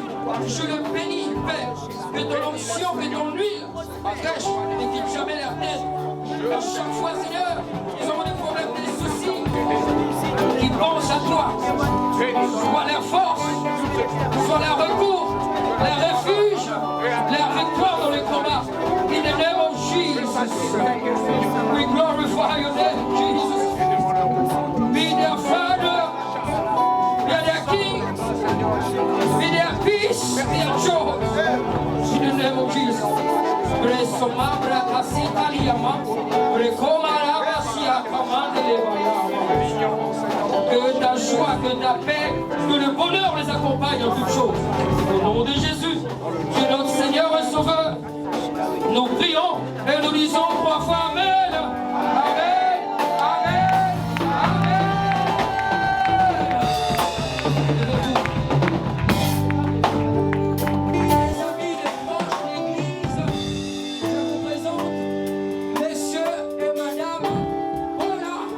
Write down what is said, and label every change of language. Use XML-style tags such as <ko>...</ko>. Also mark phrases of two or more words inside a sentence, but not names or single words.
<fr>Je le bénis, Père, que ton onction, que ton huile fraîche ne quitte jamais leur tête. À chaque fois, Seigneur, ils ont des problèmes, des soucis, qu'ils pensent à toi. Sois leur force, sois leur recours, leur refuge, leur victoire dans le combat.</fr> <en>In the name of Jesus, we glorify your name, Jesus. Be their Father, be their King, be their peace, be their joy. In the name of Jesus. Resomabra kasita liyama, rekomara basia kamande levaya.</en> <fr>joie, que ta paix, que le bonheur les accompagne en toutes choses. Au nom de Jésus, Dieu notre Seigneur et Sauveur, nous prions et nous disons 3 fois Amen. Amen. Amen. Amen. Les amis, les proches de l'Église, je vous présente messieurs et madame Paula.</fr>